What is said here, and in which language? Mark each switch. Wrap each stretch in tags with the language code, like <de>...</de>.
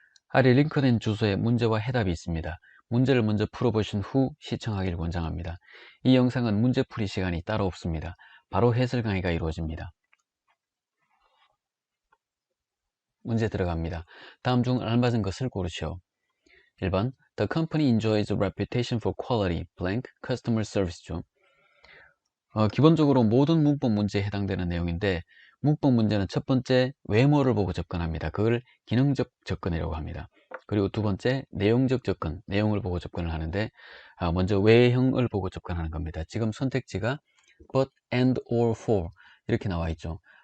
<ko>아래 링크된 주소에 문제와 해답이 있습니다. 문제를 먼저 풀어보신 후 시청하길 권장합니다. 이 영상은 문제풀이 시간이 따로 없습니다. 바로 해설 강의가 이루어집니다. 문제 들어갑니다. 다음 중 알맞은 것을 고르시오.</ko> <en>1번 The company enjoys a reputation for quality, blank, customer service죠.</en> <ko>기본적으로 모든 문법 문제에 해당되는 내용인데 문법 문제는 첫 번째 외모를 보고 접근합니다. 그걸 기능적 접근이라고 합니다. 그리고 두 번째 내용적 접근, 내용을 보고 접근을 하는데 먼저 외형을 보고 접근하는 겁니다. 지금 선택지가 but, and, or, for 이렇게 나와 있죠.</ko>